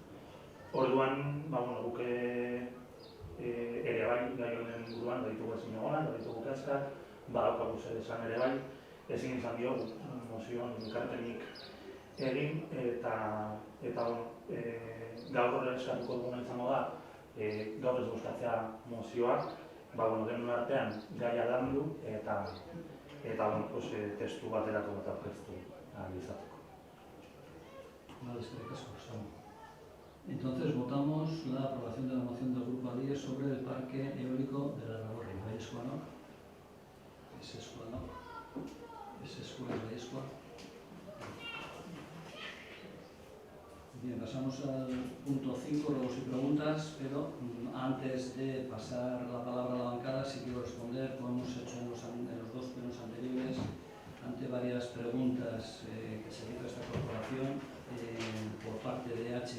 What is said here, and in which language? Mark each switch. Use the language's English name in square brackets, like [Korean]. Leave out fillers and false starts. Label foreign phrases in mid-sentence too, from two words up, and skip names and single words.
[Basque] Orduan, guk ere bai, gai honen buruan, baditugu ezin egonak, baditugu kezkak, badaukagu zer esan ere bai, ezin izan diogu mozioan ekarpenik egin, eta gaur horre eskatuko duguna izango da, gaur ez bozkatzea mozioak, denon artean gaia landu eta testu baterako bat aurkeztu ahal izateko. [Spanish] Vale, entonces votamos la aprobación de la moción del Grupo ADIE sobre el parque eólico de la Nagorri. ¿Baizkoa no? ¿Ese es no? ¿Ese es Baizkoa? Bien, pasamos al punto 5, ruegos y preguntas, pero antes de pasar la palabra a la bancada, sí quiero responder, como hemos hecho en los dos plenos anteriores, ante varias preguntas que se hizo a esta corporación por parte de H.